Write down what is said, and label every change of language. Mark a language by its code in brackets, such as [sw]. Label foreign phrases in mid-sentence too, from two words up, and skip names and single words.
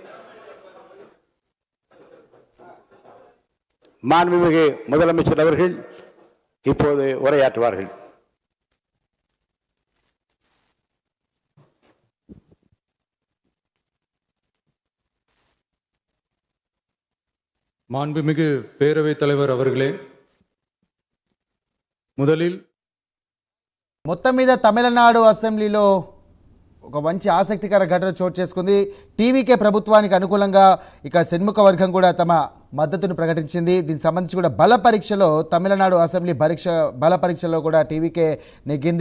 [ta] மாண்புமிகு முதலமைச்சர் அவர்கள் இப்போது உரையாற்றுவார்கள். மாண்புமிகு பேரவைத் தலைவர் அவர்களே, முதலில் [te] మొత్తం మీద తమిళనాడు అసెంబ్లీలో ఒక మంచి ఆసక్తికర ఘటన చోటు చేసుకుంది. టీవీకే ప్రభుత్వానికి అనుకూలంగా ఇక షణ్ముఖ వర్గం కూడా తమ మద్దతును ప్రకటించింది. దీనికి సంబంధించి కూడా బల పరీక్షలో తమిళనాడు అసెంబ్లీ బల పరీక్షలో కూడా టీవీకే నెగ్గింది.